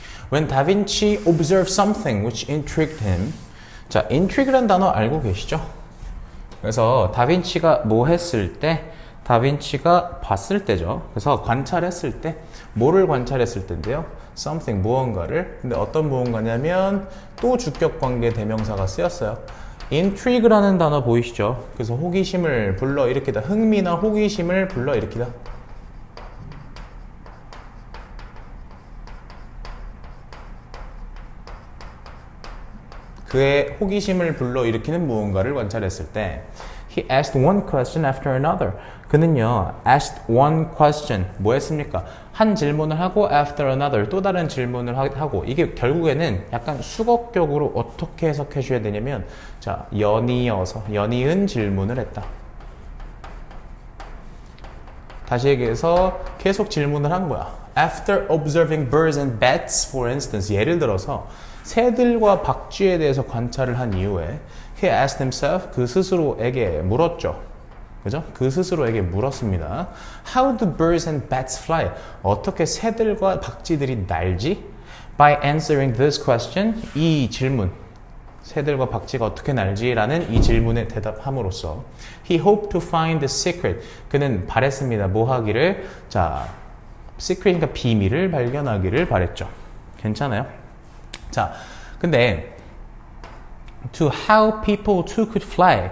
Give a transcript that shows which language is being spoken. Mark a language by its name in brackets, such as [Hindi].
[English] When Da Vinci observed something which intrigued him. [Korean] 자, intrigue란 단어 알고 계시죠? 그래서 다빈치가 뭐 했을 때, 다빈치가 봤을 때죠. 그래서 관찰했을 때, 뭐를 관찰했을 때인데요. something, 무언가를. 근데 어떤 무언가냐면 또 주격 관계 대명사가 쓰였어요. intrigue라는 단어 보이시죠? 그래서 호기심을 불러일으키다. 흥미나 호기심을 불러일으키다. 그의 호기심을 불러일으키는 무언가를 관찰했을 때 [English] He asked one question after another. 그는요, asked one question. [Korean] 뭐 했습니까? 한 질문을 하고 after another, 또 다른 질문을 하고 이게 결국에는 약간 수거격으로 어떻게 해석해 줘야 되냐면 자, 연이은 질문을 했다. 다시 얘기해서 계속 질문을 한 거야. [English] After observing birds and bats, for instance, [Korean] 예를 들어서 새들과 박쥐에 대해서 관찰을 한 이후에 [English] he asked himself, [Korean] 그 스스로에게 물었죠. 그죠? 그 스스로에게 물었습니다. [English] How do birds and bats fly? [Korean] 어떻게 새들과 박쥐들이 날지? [English] By answering this question, [Korean] 이 질문, 새들과 박쥐가 어떻게 날지라는 이 질문에 대답함으로써 [English] he hoped to find the secret. [Korean] 그는 바랬습니다. 뭐 하기를? 자, secret이니까 비밀을 발견하기를 바랬죠. 괜찮아요? [English] 자, 근데 to how people too could fly.